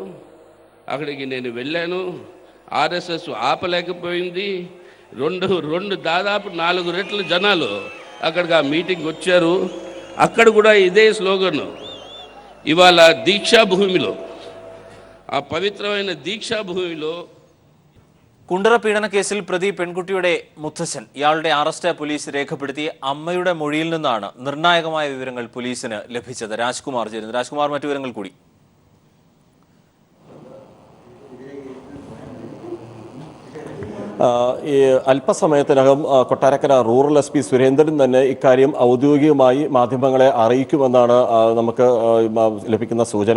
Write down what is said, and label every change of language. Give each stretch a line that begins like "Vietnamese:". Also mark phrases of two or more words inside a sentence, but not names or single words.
Telugu: అక్కడికి నేను వెళ్ళాను. RSS ఆపలేకపోయింది. దాదాపు 4 రెట్ల జనాలు అక్కడికి ఆ మీటింగ్ వచ్చారు. అక్కడ కూడా ఇదే స్లోగన్. ఇవాళ దీక్షాభూమిలో, ఆ పవిత్రమైన దీక్షాభూమిలో
Malayalam: കുണ്ടറ പീഡന കേസിൽ പ്രതി പെൺകുട്ടിയുടെ മുത്തച്ഛൻ ഇയാളുടെ അറസ്റ്റ് പോലീസ് രേഖപ്പെടുത്തി. അമ്മയുടെ മൊഴിയിൽ നിന്നാണ് നിർണായകമായ വിവരങ്ങൾ പോലീസിന് ലഭിച്ചത്. രാജ്കുമാർ ചേരുന്നു. രാജ്കുമാർ, മറ്റു വിവരങ്ങൾ കൂടി. ഈ അല്പസമയത്തിനകം കൊട്ടാരക്കര
English: Rural SP
Malayalam: സുരേന്ദ്രൻ തന്നെ ഇക്കാര്യം ഔദ്യോഗികമായി മാധ്യമങ്ങളെ അറിയിക്കുമെന്നാണ് നമുക്ക് ലഭിക്കുന്ന സൂചന.